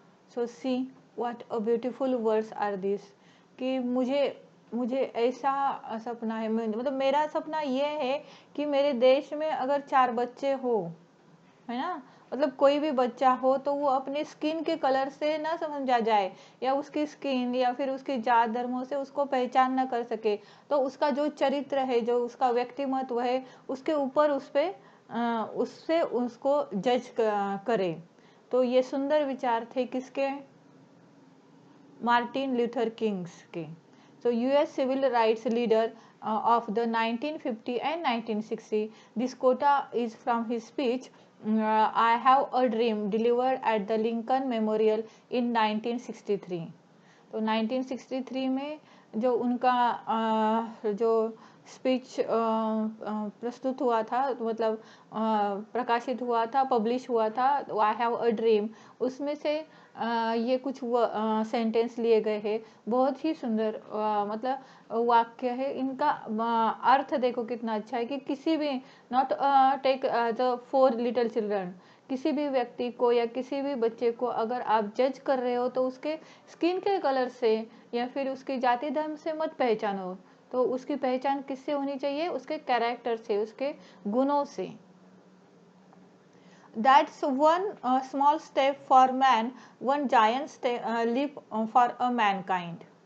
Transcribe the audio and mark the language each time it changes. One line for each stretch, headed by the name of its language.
English: So see what a beautiful words are these.
Hindi: कि मुझे ऐसा सपना है, मतलब मेरा सपना ये है कि मेरे देश में अगर 4 बच्चे हो, है ना, मतलब कोई भी बच्चा हो, तो वो अपने स्किन के कलर से ना समझा जाए, या उसकी स्किन या फिर उसकी जात धर्मों से उसको पहचान ना कर सके, तो उसका जो चरित्र है, जो उसका व्यक्तिमत्व है, उसके ऊपर उससे उसको जज करे। तो ये सुंदर विचार थे किसके? मार्टिन लूथर किंग्स के।
English: So US civil rights leader of the 1950 and 1960. This quote is from his speech I have a dream delivered at the Lincoln Memorial in 1963.
Hindi: तो 1963 में जो उनका जो स्पीच प्रस्तुत हुआ था, मतलब प्रकाशित हुआ था, पब्लिश हुआ था, आई हैव अ ड्रीम, उसमें से ये कुछ सेंटेंस लिए गए हैं। बहुत ही सुंदर मतलब वाक्य है। इनका अर्थ देखो कितना अच्छा है कि किसी भी
English: not take the 4 little children,
Hindi: किसी भी व्यक्ति को या किसी भी बच्चे को अगर आप जज कर रहे हो तो उसके स्किन के कलर से या फिर उसकी जाति धर्म से मत पहचानो। तो उसकी पहचान किससे होनी चाहिए? उसके कैरेक्टर से, उसके गुणों से।
English: That's one small step for man, one giant leap for a mankind.